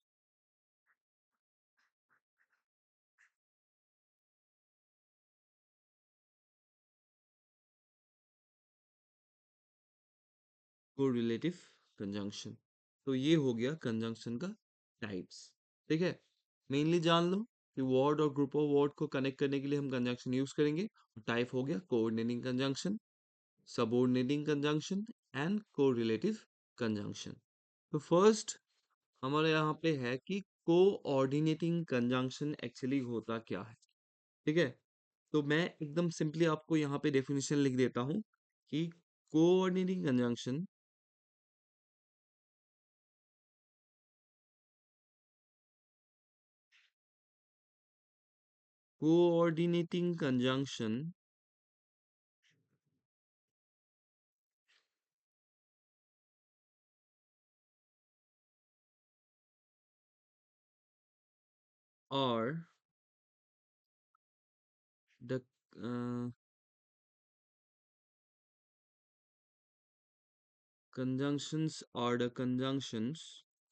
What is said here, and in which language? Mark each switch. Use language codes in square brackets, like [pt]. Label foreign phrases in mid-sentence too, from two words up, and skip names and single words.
[en] Correlative conjunction. [hi] तो ये हो गया conjunction का types. ठीक है, मेनली जान लो कि word और [en] group of word [hi] को connect करने के लिए हम conjunction यूज करेंगे. टाइप हो गया [en] coordinating conjunction, subordinating conjunction and correlative conjunction. [hi] तो फर्स्ट हमारे यहाँ पे है कि [en] coordinating conjunction [hi] एक्चुअली होता क्या है. ठीक है, तो मैं एकदम सिंपली आपको यहाँ पे डेफिनेशन लिख देता हूँ कि [en] coordinating conjunction coordinating conjunction are the uh, conjunctions